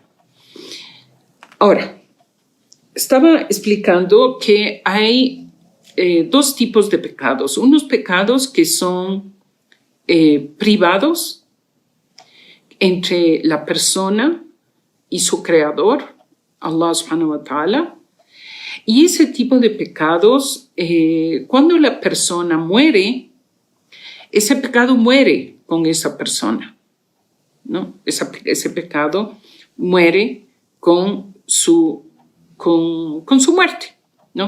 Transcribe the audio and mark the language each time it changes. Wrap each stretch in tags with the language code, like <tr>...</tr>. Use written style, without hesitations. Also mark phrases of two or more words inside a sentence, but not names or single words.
<es>Ahora, estaba explicando que hay 2 tipos de pecados. Unos pecados que son privados entre la persona y su creador,</es> <ar>الله سبحانه وتعالى.</ar> <es>Y ese tipo de pecados, cuando la persona muere, ese pecado muere con esa persona, ¿no? Ese pecado muere con su muerte, ¿no?</es>